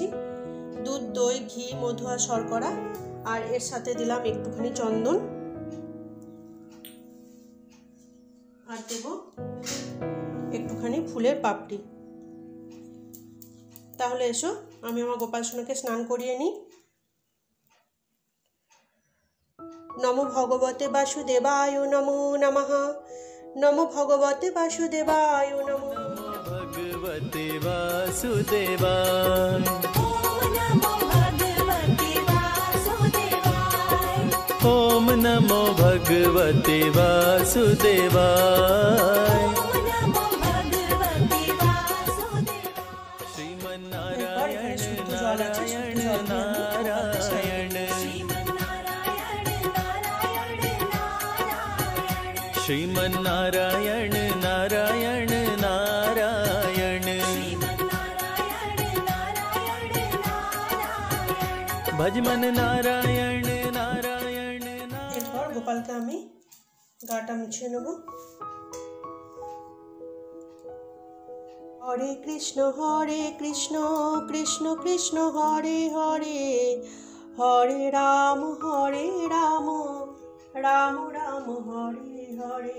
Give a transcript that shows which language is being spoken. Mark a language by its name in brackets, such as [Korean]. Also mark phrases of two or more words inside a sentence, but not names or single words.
[Bangla] দুধ, দই, ঘি, মধু আর শর্করা, আর এর সাথে দিলাম একটুখানি চন্দন, আর দেব একটুখানি ফুলের পাপড়ি। তাহলে এসো আমি আমার গোপাল সোনাকে স্নান করিয়ে নিই। [Sanskrit] নমো ভগবতে বাসুদেবায় নমো নমঃ। নমো ভগবতে বাসুদেবায় নমো। ভগবতে বাসুদেবায়। ওম নমো ভগবতে বাসুদেবায়। শ্রীমন্নারায়ণ নারায়ণ নারায়ণ। श्रीमन्नारायण नारायण नारायण। भजमन नारायण नारायण। [Bangla] এরপর গোপালকে আমি গাটা মুছিয়ে নেব। হরে কৃষ্ণ কৃষ্ণ কৃষ্ণ হরে হরে, হরে রাম রাম রাম হরে হরে।